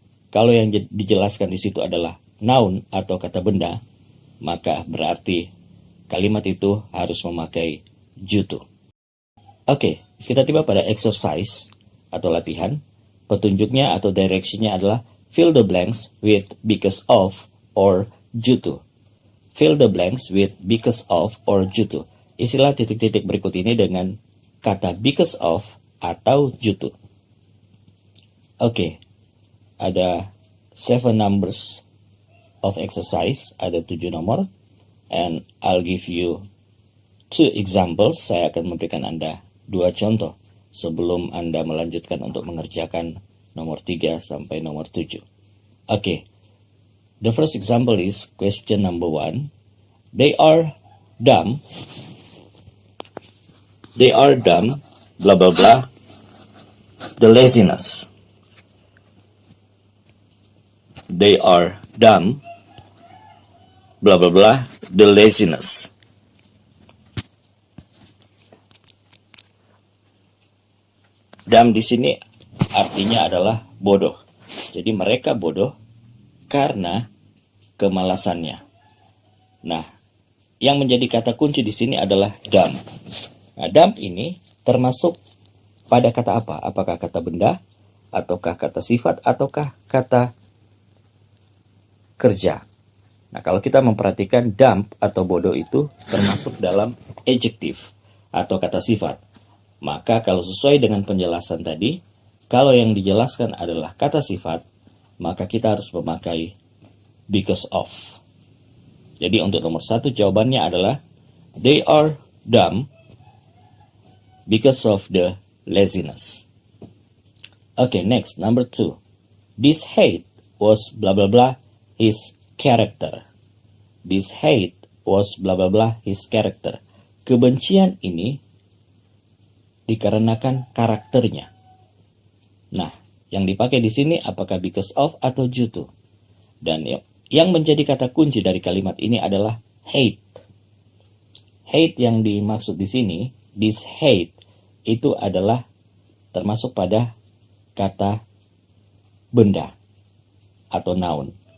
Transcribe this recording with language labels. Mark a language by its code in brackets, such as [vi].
[id] Kalau yang dijelaskan di situ adalah noun atau kata benda, maka berarti kalimat itu harus memakai due to. Oke, kita tiba pada exercise atau latihan. Petunjuknya atau directionnya adalah [en] fill the blanks with because of or due to. Fill the blanks with because of or due to. [id] Isilah titik-titik berikut ini dengan kata because of atau due to. Oke, ada 7 [en] numbers of exercise, [id] ada 7 nomor, [en] and I'll give you 2 examples. [id] Saya akan memberikan Anda 2 contoh sebelum Anda melanjutkan untuk mengerjakan nomor 3 sampai nomor 7. [en] Okay, the first example is question number 1. They are dumb, blah blah blah, the laziness. They are dumb, blah blah blah, the laziness. [id] Dumb di sini artinya adalah bodoh. Jadi mereka bodoh karena kemalasannya. Nah, yang menjadi kata kunci di sini adalah dumb. Nah, dumb ini termasuk pada kata apa? Apakah kata benda, ataukah kata sifat, ataukah kata kerja? Nah, kalau kita memperhatikan dumb atau bodoh itu termasuk dalam adjective atau kata sifat. Maka kalau sesuai dengan penjelasan tadi, kalau yang dijelaskan adalah kata sifat, maka kita harus memakai because of. Jadi untuk nomor 1 jawabannya adalah [en] they are dumb because of the laziness. Okay, next, number 2. This hate was blah blah blah his character. This hate was blah blah blah his character. [id] Kebencian ini dikarenakan karakternya. Nah, yang dipakai di sini apakah because of atau due to? Dan Yang menjadi kata kunci dari kalimat ini adalah hate. Hate yang dimaksud di sini, this hate, itu adalah termasuk pada kata benda atau noun.